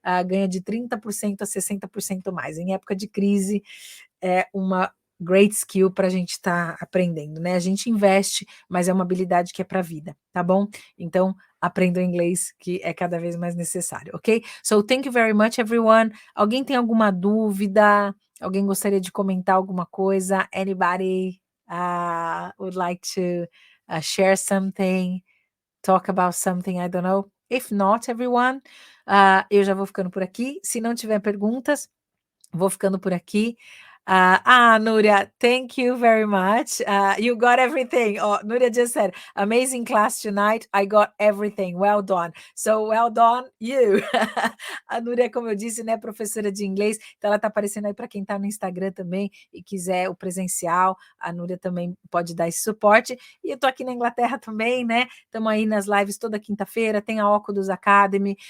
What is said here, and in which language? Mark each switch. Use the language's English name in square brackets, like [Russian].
[Portuguese] ganha de 30% a 60% mais, em época de crise é uma great skill para a gente estar aprendendo, né? A gente investe, mas é uma habilidade que é para a vida, tá bom? Então, aprenda o inglês, que é cada vez mais necessário, ok? [English] So, thank you very much, everyone. [Portuguese] Alguém tem alguma dúvida? Alguém gostaria de comentar alguma coisa? [English] Anybody would like to share something, talk about something, I don't know. If not, everyone, [Portuguese] eu já vou ficando por aqui. Se não tiver perguntas, vou ficando por aqui. [English] Núria, thank you very much. You got everything. Oh, Núria just said, amazing class tonight. I got everything. Well done. So, well done, you. [Portuguese] A Núria, como eu disse, né, professora de inglês. Então, ela está aparecendo aí para quem está no Instagram também e quiser o presencial. A Núria também pode dar esse suporte. E eu estou aqui na Inglaterra também, né? Estamos aí nas lives toda quinta-feira. Tem a OKudus Academy.